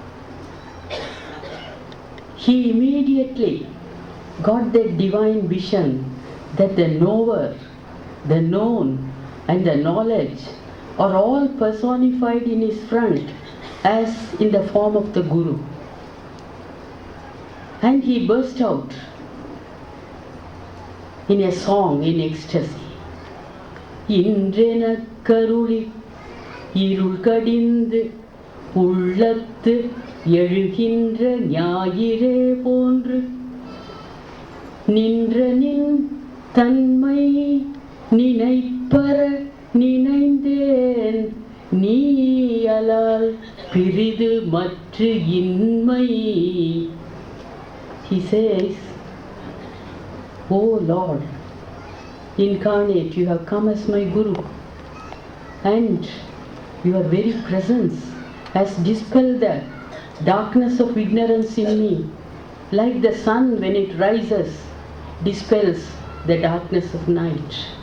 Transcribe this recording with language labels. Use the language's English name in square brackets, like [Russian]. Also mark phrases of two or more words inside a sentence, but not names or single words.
[English] He immediately got that divine vision that the knower, the known and the knowledge are all personified in his front as in the form of the Guru. And he burst out in a song in ecstasy. [Tamil] இன்றெனக் கருளி இருள் கடிந்து உள்ளத்து எழுகின்ற ஞாயிறே போன்று நின்ற நின் தன்மை நினைப்பற நினைந்தேன் நீ அலால் பிரிது மற்று இன்மை. [English] He says, O Lord, incarnate, you have come as my Guru, and your very presence has dispelled the darkness of ignorance in me, like the sun when it rises dispels the darkness of night.